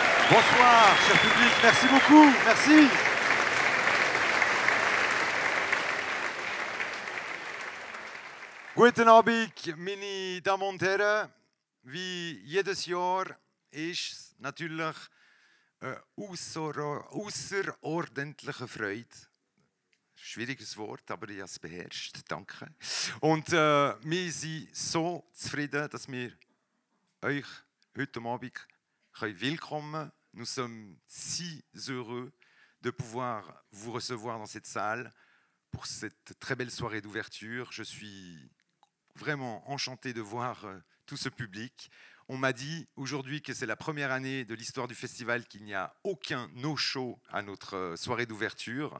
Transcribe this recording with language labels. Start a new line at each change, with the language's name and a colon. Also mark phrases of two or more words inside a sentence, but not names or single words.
French: Bonsoir, cher public, merci beaucoup, merci.
German: Guten Abend, meine Damen und Herren. Wie jedes Jahr ist es natürlich eine außerordentliche Freude. Schwieriges Wort, aber ich habe es beherrscht. Danke. Und wir sind so zufrieden, dass wir euch heute Abend willkommen können.
French: Nous sommes si heureux de pouvoir vous recevoir dans cette salle pour cette très belle soirée d'ouverture. Je suis vraiment enchanté de voir tout ce public. On m'a dit aujourd'hui que c'est la première année de l'histoire du festival qu'il n'y a aucun no-show à notre soirée d'ouverture.